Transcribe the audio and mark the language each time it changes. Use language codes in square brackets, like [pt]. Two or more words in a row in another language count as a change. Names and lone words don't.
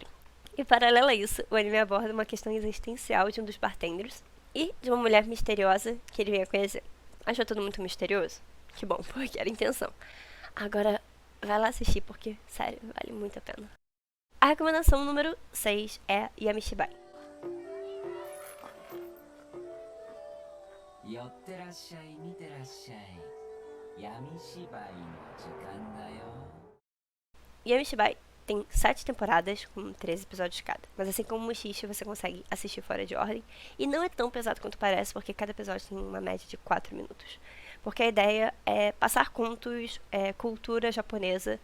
[pt] E paralelo a isso, o anime aborda uma questão existencial de um dos bartenders e de uma mulher misteriosa que ele vem a conhecer. Achou tudo muito misterioso? Que bom, porque era a intenção. Agora, vai lá assistir porque, sério, vale muito a pena. A recomendação número 6 é Yamishibai. [ja] 寄ってらっしゃい見てらっしゃい闇芝居の時間だよ [pt] Yamishibai tem 7 temporadas, com 13 episódios cada. Mas assim como Mushishi, você consegue assistir fora de ordem. E não é tão pesado quanto parece, porque cada episódio tem uma média de 4 minutos. Porque a ideia é passar contos, cultura japonesa.